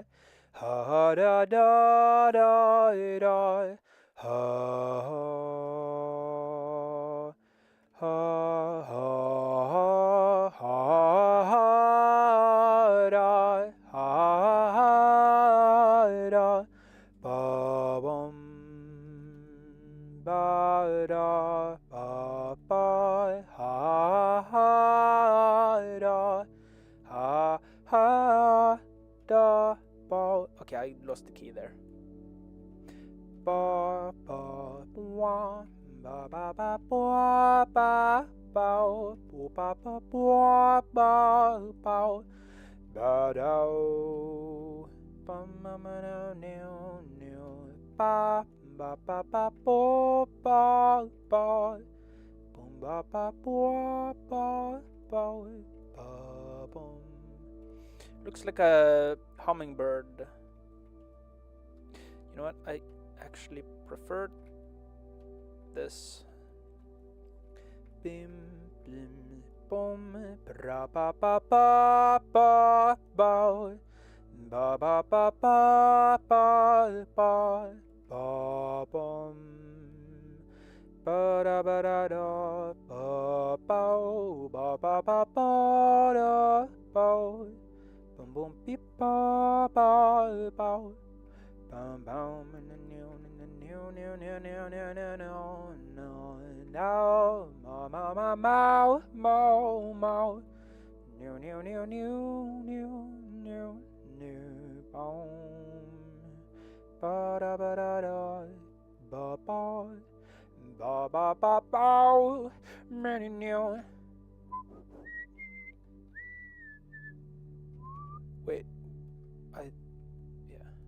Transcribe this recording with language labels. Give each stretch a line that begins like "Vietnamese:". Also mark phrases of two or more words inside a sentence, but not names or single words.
English: Ha da da da da. Ha ha ha ha ha da ha da ba bum ba da ba ba ha da ha da ba. Okay, I lost the key there. Ba ba ba ba ba ba ba ba ba ba ba ba ba ba ba do ba ma ma no no no ba ba ba ba ba ba ba boom ba ba ba ba ba ba boom. Looks like a hummingbird. You know what? I actually prefer this. Bim bim boom bra ba ba ba ba ba ba ba ba ba ba ba ba bum ba da ba da da ba ba ba ba ba ba da ba bum bum beep ba ba ba bum bum and the new no ma ma ma ma ma ma new boom ba da ba da da ba ba ba ba ba ba many new. Wait, yeah.